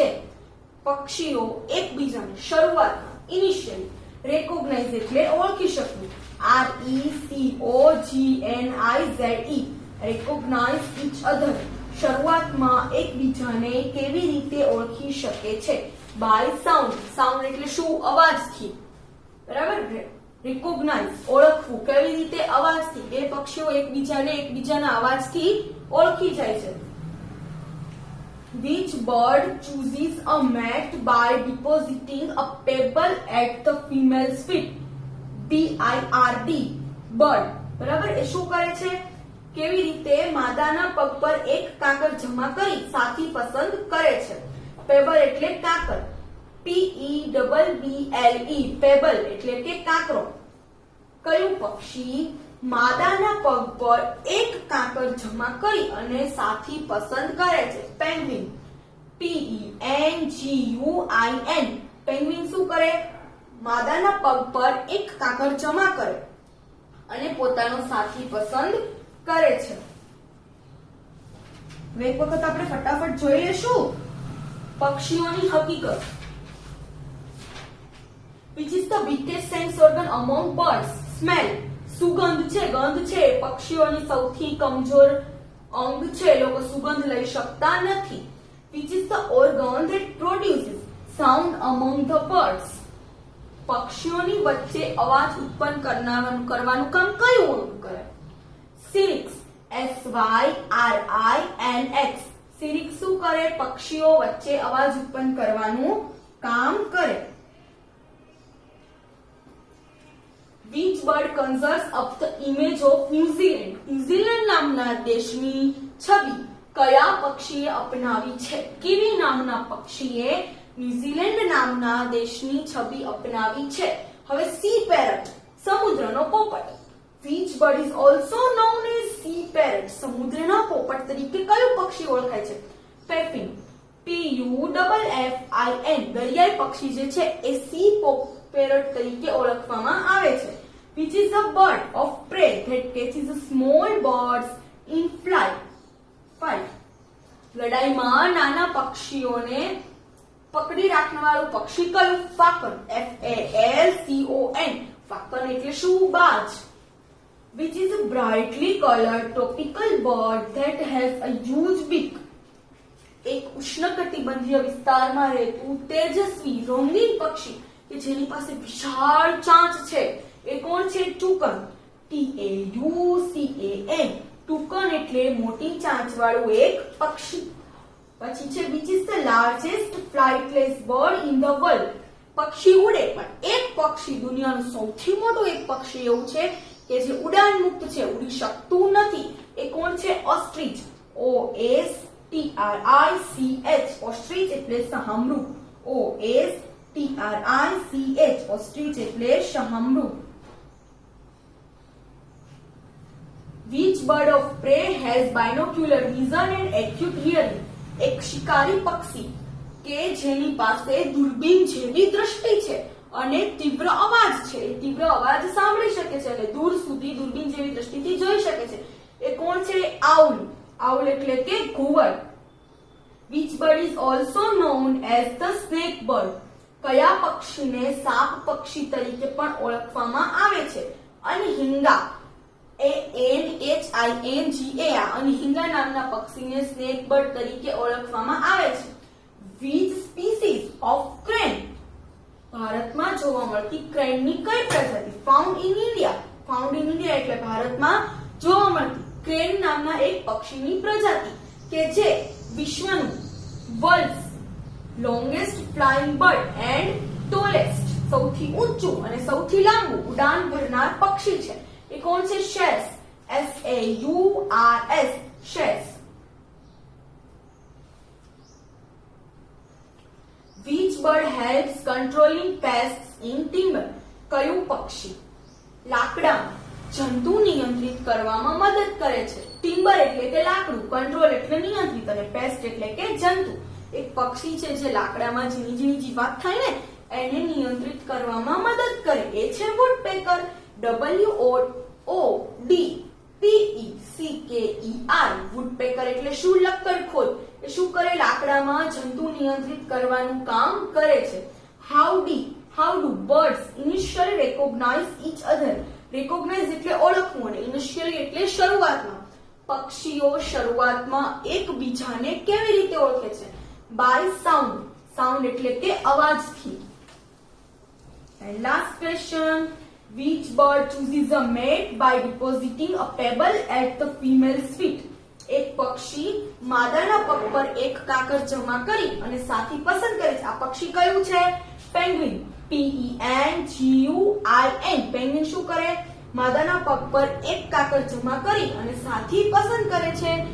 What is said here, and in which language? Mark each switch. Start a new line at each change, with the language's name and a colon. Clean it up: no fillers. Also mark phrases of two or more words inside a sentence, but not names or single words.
Gujarati: પક્ષીઓ એકબીજાને શરૂઆતમાં
English: initially recognize
Gujarati: એટલે ઓળખી શકવું
English: RECOGNIZE recognize each other
Gujarati: શરૂઆતમાં એકબીજાને કેવી રીતે ઓળખી શકે છે?
English: by sound sound
Gujarati: એટલે શું? અવાજથી બરાબર રેકોગ્નાઇઝ ઓળખવું કેવી રીતે? અવાજથી બે પક્ષીઓ એકબીજાને એકબીજાના અવાજથી ઓળખી જાય છે.
English: Which bird chooses a mate by depositing a pebble at the female's feet? BIRD bird
Gujarati: બરાબર એ શું કરે છે? કેવી રીતે માદાના પગ પર એક કાકર જમા કરી સાથી પસંદ કરે છે? પેબલ એટલે કાકર
English: PEBBLE pebble
Gujarati: એટલે કે કાકરો. કયું પક્ષી માદાના પગ પર એક કાકર જમા કરી અને સાથી પસંદ કરે છે?
English: penguin PENGUIN penguin
Gujarati: શું કરે? માદાના પગ પર એક કાકર જમા કરે અને પોતાનો સાથી પસંદ કરે છે. એક વખત આપણે ફટાફટ જોઈ લેશું પક્ષીઓની હકીકત.
English: Which is the weakest sense organ among birds?
Gujarati: Smell સુગંધ છે, ગંધ છે પક્ષીઓની સૌથી કમજોર અંગ છે, લોકો સુગંધ લઈ શકતા નથી.
English: Which is the organ that produces sound among the birds?
Gujarati: પક્ષીઓની વચ્ચે અવાજ ઉત્પન્ન કરવાનું કામ કયું અંગ કરે?
English: syrinx SYRINX syrinx
Gujarati: શું કરે? પક્ષીઓ વચ્ચે અવાજ ઉત્પન્ન કરવાનું કામ કરે.
English: Which bird conjures up the image of New Zealand?
Gujarati: ન્યુઝીલેન્ડ નામના દેશની છબી કયા પક્ષીએ અપનાવી છે? કીવી નામના પક્ષીએ ન્યુઝીલેન્ડ નામના દેશની છબી અપનાવી છે. હવે
English: sea parrot
Gujarati: સમુદ્રનો પોપટ.
English: Which bird is also known as sea parrot?
Gujarati: સમુદ્રના પોપટ તરીકે કયું પક્ષી ઓળખાય છે?
English: puffin PUFFIN
Gujarati: દરિયાઈ પક્ષી જે છે એ
English: sea parrot
Gujarati: તરીકે ઓળખવામાં આવે છે.
English: Which is a bird of prey that catches small birds in flight?
Gujarati: લડાઈમાં નાના પક્ષીઓને પકડી રાખનારું પક્ષી કયું?
English: falcon FALCON falcon
Gujarati: એટલે શું? બાજ.
English: Which is a brightly colored tropical bird that has a huge beak?
Gujarati: એક ઉષ્ણકટિબંધીય વિસ્તારમાં રહેતું તેજસ્વી રંગીન પક્ષી કે જેની પાસે વિશાળ ચાંચ છે એ કોણ છે?
English: toucan TAUCAN toucan
Gujarati: એટલે મોટી ચાંચવાળું એક પક્ષી. પછી છે
English: which is the largest flightless bird in the world?
Gujarati: પક્ષી ઉડે પણ એક પક્ષી દુનિયાનું સૌથી મોટું એક પક્ષી એવું છે કે જે ઉડાન મુક્ત છે, ઉડી શકતું નથી. એ કોણ છે?
English: ostrich OSTRICH ostrich
Gujarati: એટલે શાહમૃગ
English: OSTRICH ostrich
Gujarati: એટલે શાહમૃગ.
English: Which bird of prey has binocular vision and acute hearing?
Gujarati: એક શિકારી પક્ષી કે જેની પાસે દૂરબીન જેવી દ્રષ્ટિ છે અને તીવ્ર અવાજ છે, એ તીવ્ર અવાજ સાંભળી શકે છે અને દૂર સુધી દૂરબીન જેવી દ્રષ્ટિથી જોઈ શકે છે. એ કોણ છે?
English: owl owl
Gujarati: એટલે કે ઘુવડ.
English: Which bird is also known as the snake bird?
Gujarati: કયા પક્ષીને સાપ પક્ષી તરીકે પણ ઓળખવામાં આવે છે?
English: anhinga ANHINGA anhinga
Gujarati: નામના પક્ષીને
English: snake bird
Gujarati: તરીકે ઓળખવામાં આવે છે.
English: Which species of crane?
Gujarati: ભારતમાં જોવા મળતી ક્રેનની કઈ પ્રજાતિ?
English: found in India
Gujarati: એટલે ભારતમાં જોવા મળતી ક્રેન નામના એક પક્ષીની પ્રજાતિ કે જે વિશ્વનું
English: world's longest flying bird and tallest
Gujarati: સૌથી ઊંચું અને સૌથી લાંબુ ઉડાન ભરનાર પક્ષી છે. એ કોણ છે? શેર્સ SAURS શેર્સ.
English: Which bird helps controlling pests in timber?
Gujarati: કયું પક્ષી લાકડામાં જંતુ નિયંત્રિત કરવામાં મદદ કરે છે? ટિમ્બર એટલે કે લાકડું, કંટ્રોલ એટલે નિયંત્રિત અને પેસ્ટ એટલે કે જંતુ. એક પક્ષી છે જે લાકડામાં ઝીણી ઝીણી જીવાત થાય ને એને નિયંત્રિત કરવામાં મદદ કરે એ છે વુડપેકર.
English: WOODPECKER woodpecker
Gujarati: એટલે શું? લક્કડખોદ. એ શું કરે? લાકડામાં જંતુ નિયંત્રિત કરવાનું કામ કરે છે.
English: How do birds initially recognize each other?
Gujarati: Recognize એટલે ઓળખવું અને initially એટલે શરૂઆતમાં. પક્ષીઓ શરૂઆતમાં એકબીજાને કેવી રીતે ઓળખે છે?
English: By sound. Sound
Gujarati: એટલે કે અવાજથી.
English: And last question, which bird chooses a mate by depositing a pebble at the female's feet?
Gujarati: એક પક્ષી માદાના પગ પર એક કાકર જમા કરી અને સાથી પસંદ કરે છે. આ પક્ષી કયું છે?
English: penguin. PENGUIN. penguin
Gujarati: શું કરે? માદાના પગ પર એક કાકર જમા કરી અને સાથી પસંદ કરે છે.